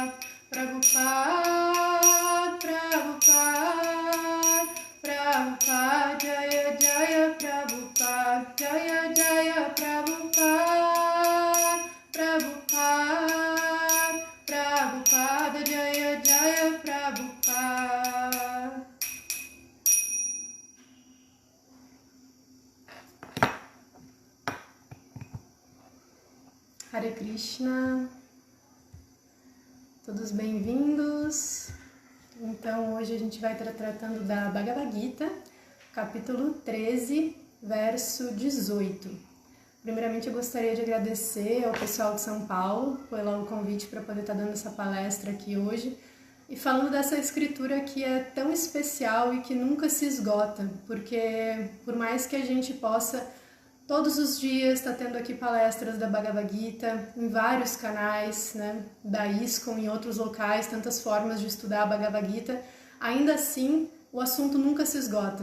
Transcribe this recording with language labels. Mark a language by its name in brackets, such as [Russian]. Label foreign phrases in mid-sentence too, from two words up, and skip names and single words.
[Sanskrit] Prabhupada, Prabhupada, Jaya Jaya Prabhupada, Jaya Jaya Prabhupada, Prabhupada, Jaya Jaya Prabhupada. Hare Krishna, [Portuguese] todos bem-vindos. Então hoje a gente vai estar tratando da Bhagavad Gita, capítulo 13, verso 18. Primeiramente eu gostaria de agradecer ao pessoal de São Paulo pelo convite para poder estar dando essa palestra aqui hoje e falando dessa escritura que é tão especial e que nunca se esgota, porque por mais que a gente possa todos os dias estar tendo aqui palestras da Bhagavad Gita em vários canais, né, da ISKCON e em outros locais, tantas formas de estudar a Bhagavad Gita, ainda assim o assunto nunca se esgota.